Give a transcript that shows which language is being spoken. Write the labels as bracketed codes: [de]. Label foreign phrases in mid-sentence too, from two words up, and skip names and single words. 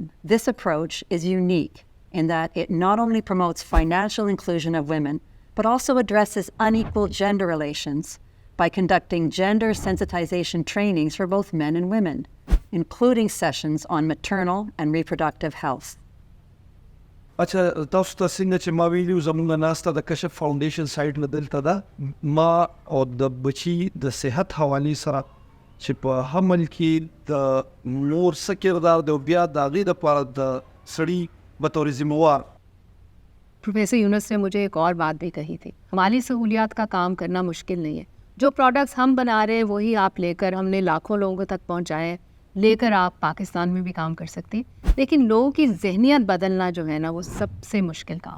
[en] This approach is unique in that it not only promotes financial inclusion of women, but also addresses unequal gender relations by conducting gender sensitization trainings for both men and women, including sessions on maternal and reproductive health. [ps] اچھا تاسو ته څنګه چې ما ویلي زموږ ناسته د کشف فاونډیشن سایټ نه دلته ده، ما او د بچي د صحت حوالې سره چې په حمل کې د مور څه کردار دی او بیا د هغې دپاره د سړي بطور ذمہوار۔ [ur] پروفیسر یونس نے مجھے ایک اور بات بھی کہی تھی، مالی سہولیات کا کام کرنا مشکل نہیں ہے، جو پروڈکٹس ہم بنا رہے ہیں وہی آپ لے کر، ہم نے لاکھوں لوگوں تک پہنچائے، لے کر آپ پاکستان میں بھی کام کر سکتے ہیں، لیکن لوگوں کی ذہنیت بدلنا جو ہے نا وہ سب سے مشکل کام۔